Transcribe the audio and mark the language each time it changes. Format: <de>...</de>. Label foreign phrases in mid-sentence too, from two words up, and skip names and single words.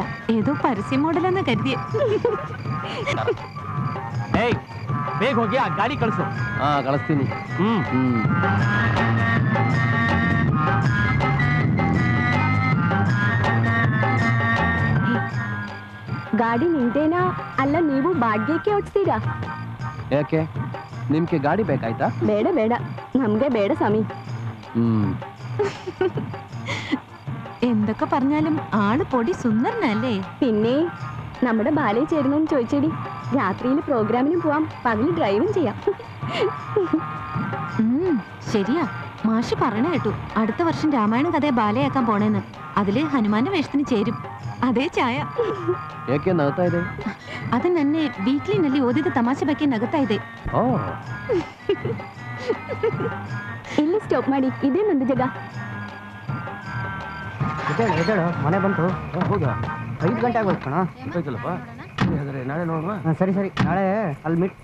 <ml>ഏതോ പരസ്യ മോഡലെന്ന് കരുതിയ.</ml> <kn>ಏಯ್ ಬೇಗ ಹೋಗಿ ಆ ಗಾಡಿ ಕಳಿಸು. ಕಳಿಸ್ತೀನಿ. ಗಾಡಿ ನಿಂತೇನಾ ಅಲ್ಲ ನೀವು ಬಾಡ್ಗೆಕ್ಕೆ ಓಡಿಸ್ತೀರಾ? ಯಾಕೆ, ನಿಮ್ಗೆ ಗಾಡಿ ಬೇಕಾಯ್ತಾ? ಬೇಡ ಬೇಡ, ನಮ್ಗೆ ಬೇಡ സമി.</kn> <ml>എന്തൊക്കെ പറഞ്ഞാലും ആള് പൊടി സുന്ദരനല്ലേ? പിന്നെ നമ്മുടെ ബാലയിൽ ചേരുന്നോന്ന് ചോദിച്ചേടി. രാത്രിയിൽ പ്രോഗ്രാമിനും പോവാം, പകല് ഡ്രൈവും ചെയ്യാം. ശരിയാ, മാഷി പറഞ്ഞ കേട്ടു അടുത്ത വർഷം രാമായണം കഥയെ ബാലയാക്കാൻ പോണേന്ന്. അതില് ഹനുമാന്റെ വേഷത്തിന് ചേരും.</ml> <kn>ಅದೇ ಛಾಯ. ಏಕೆ ನಗ್ತಾ ಇದೆ? ಅದು ನನ್ನೆ ವೀಕ್ಲಿನಲ್ಲಿ ಓದಿದ ತಮಾಷೆ ಬಗ್ಗೆ ನಗುತ್ತಾ ಇದೆ. ಇಲ್ಲಿ ಸ್ಟಾಪ್ ಮಾಡಿ, ಇದೇ ನಂದು ಜಾಗ. ಎದ್ದೇಳು, ಮನೆ ಬಂತು. ಹೋಗ, 5 ಗಂಟೆ ಆಗೋಯ್ತು ಕಣ. ಹೋಯ್ತಲ್ಲಪ್ಪ, ನಾಳೆ ನೋಡುವ. ಸರಿ ಸರಿ, ನಾಳೆ ಅಲ್ಲಿ ಮೀಟ್.</kn>